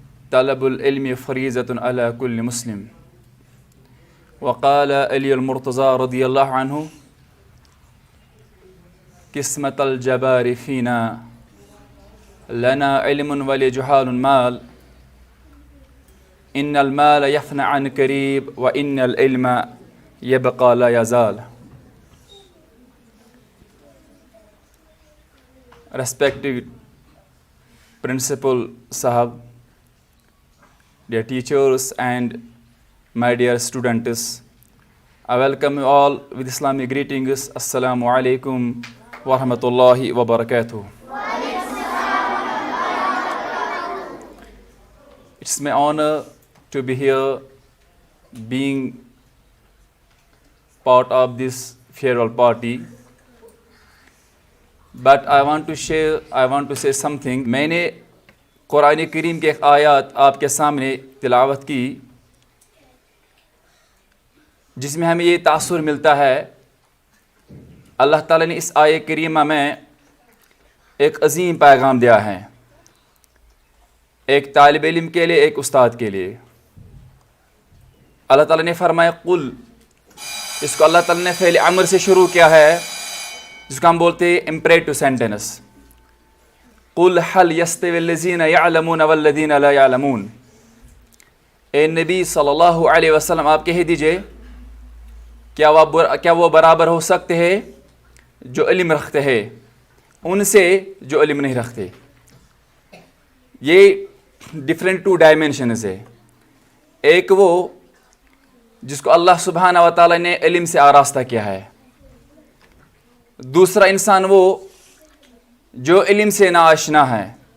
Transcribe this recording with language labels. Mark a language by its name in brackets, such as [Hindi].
[Arabic] طلب العلم فریضة على كل مسلم وقال علی المرتضى رضی اللہ عنہ قسمت الجبار فینا لنا علم ولجہال مال ان المال يفنى عن قریب وان العلم يبقى لا يزال. [English] Respected Principal Sahab, dear teachers and my dear students, I welcome you all with Islamic greetings. [Arabic] Assalamu alaikum wa rahmatullahi wa barakatuh. [English] It's my honor to be here, being part of this farewell party. But I want to say something. [Urdu] میں نے قرآن کریم کے ایک آیات آپ کے سامنے تلاوت کی جس میں ہمیں یہ تاثر ملتا ہے. اللہ تعالیٰ نے اس آیہ کریمہ میں ایک عظیم پیغام دیا ہے، ایک طالب علم کے لیے، ایک استاد کے لیے. اللہ تعالیٰ نے فرمایا قل، اس کو اللہ تعالیٰ نے فعل امر سے شروع کیا ہے جس کو ہم بولتے ہیں امپریٹو سینٹینس. [Arabic] قل هل يستوي الذين يعلمون والذين لا يعلمون. [Urdu] اے نبی صلی اللہ علیہ وسلم آپ کہہ دیجئے کیا وہ برابر ہو سکتے ہیں جو علم رکھتے ہیں ان سے جو علم نہیں رکھتے. یہ [English] different two dimensions [Urdu] ہے. ایک وہ جس کو اللہ سبحانہ و تعالیٰ نے علم سے آراستہ کیا ہے، دوسرا انسان وہ جو علم سے ناآشنا ہے.